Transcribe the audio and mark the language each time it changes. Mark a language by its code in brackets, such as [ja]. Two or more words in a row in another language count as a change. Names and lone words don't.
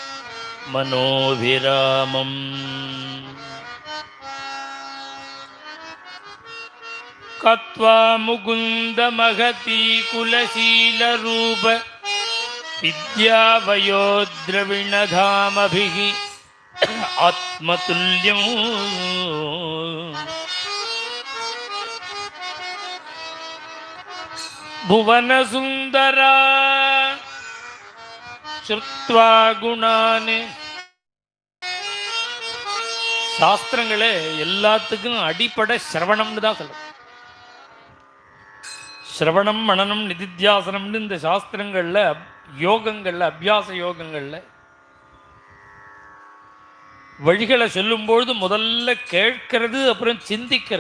[sa] मनोभिरामम् कत्वा मुकुंद महती कुलशील रूप विद्यावयो द्रविण धामभिः आत्मतुल्यं भुवन सुंदरा श्रुत्वा गुणाने [ta] சாஸ்திரங்களே எல்லாத்துக்கும் அடிப்படை சிரவணம்னு தான் சொல்லுது. சிரவணம் மனனம் நிதித்தியாசனம்னு இந்த சாஸ்திரங்களில் யோகங்களில் அபியாச யோகங்களில் வழிகளை சொல்லும்பொழுது முதல்ல கேட்கிறது, அப்புறம் சிந்திக்கிறது.